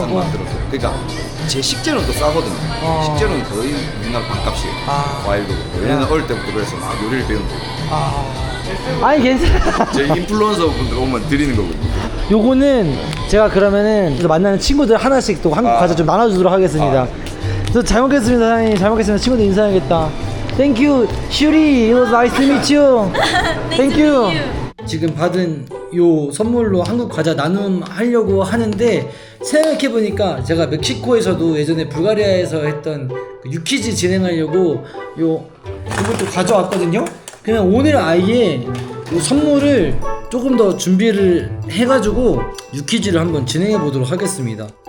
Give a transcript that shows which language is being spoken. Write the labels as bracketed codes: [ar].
[ko] 항상 만들어서 그러니까 제 식재료는 또 싸거든요. 식재료는 거의 우리나라 반값이에요. 과일도 그렇고. 얘네는 어릴 때부터 그래서 막 요리를 배우는 거예요. 아니 괜찮아. 제 인플루언서 분들 오면 드리는 거거든요. 요거는 제가 그러면은 만나는 친구들 하나씩 또 한국 과자 좀 나눠주도록 하겠습니다. 저 잘 먹겠습니다, 사장님. 잘 먹겠습니다. 친구들 인사해야겠다. [en] Thank you, 슈리. It was nice to meet you. Thank you. [ko] 지금 받은 요 선물로 한국 과자 나눔 하려고 하는데 생각해 보니까 제가 멕시코에서도 예전에 불가리아에서 했던 그 유퀴즈 진행하려고 이것도 가져왔거든요. 그냥 오늘 아예 요 선물을 조금 더 준비를 해가지고 유퀴즈를 한번 진행해 보도록 하겠습니다.